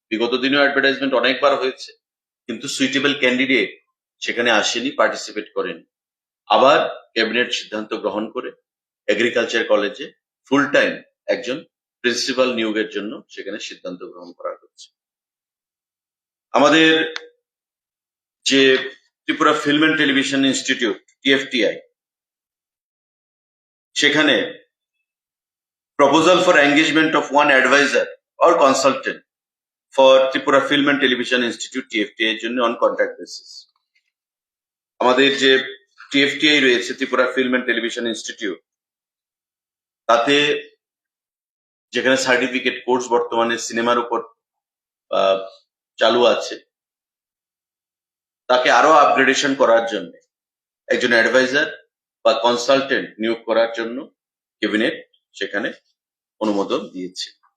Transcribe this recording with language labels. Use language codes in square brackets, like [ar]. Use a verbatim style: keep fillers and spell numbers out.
[bn] বিগত দিনেও অ্যাডভার্টাইজমেন্ট অনেকবার হয়েছে, কিন্তু সুইটেবল ক্যান্ডিডেট সেখানে আসেনি, পার্টিসিপেট করেনি। আবার ক্যাবিনেট সিদ্ধান্ত গ্রহণ করে এগ্রিকালচার কলেজে ফুল টাইম একজন প্রিন্সিপাল নিয়োগের জন্য সেখানে সিদ্ধান্ত গ্রহণ করা হয়েছে। আমাদের যে Tripura film and television institute, TFTI, সেখানে [en] proposal for engagement of one advisor or consultant for Tripura Film and Television Institute T F T I [bn] এর জন্য [en] on contract basis। [bn] আমাদের যে টিএফটিআই রয়েছে, Tripura film and television institute, তাতে যেখানে certificate course বর্তমানে সিনেমার উপর আহ, চালু আছে, তাকে আরো আপগ্রেডেশন করার জন্য একজন অ্যাডভাইজার বা কনসালটেন্ট নিয়োগ করার জন্য ক্যাবিনেট সেখানে অনুমোদন দিয়েছে।